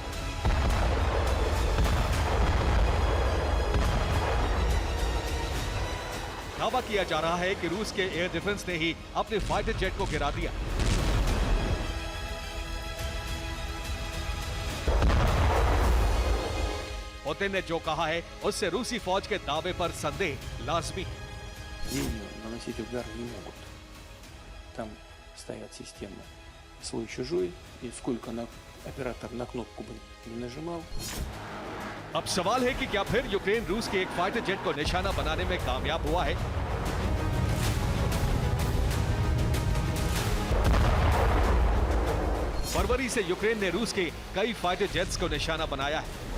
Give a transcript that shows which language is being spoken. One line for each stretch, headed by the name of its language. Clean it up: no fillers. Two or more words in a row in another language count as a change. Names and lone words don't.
Hindi: दावा किया जा रहा है कि रूस के
English: air defense
Hindi: ने ही अपने
English: fighter jet
Hindi: को गिरा दिया। पुतिन ने जो कहा है उससे रूसी फौज के दावे पर संदेह लाजमी है।
Russian: Там стоят системы свой-чужой, и сколько оператор на кнопку бы не нажимал.
Hindi: अब सवाल है कि क्या फिर यूक्रेन रूस के एक
English: fighter jet
Hindi: को निशाना बनाने में कामयाब हुआ है? फरवरी से यूक्रेन ने रूस के कई
English: fighter jets
Hindi: को निशाना बनाया है।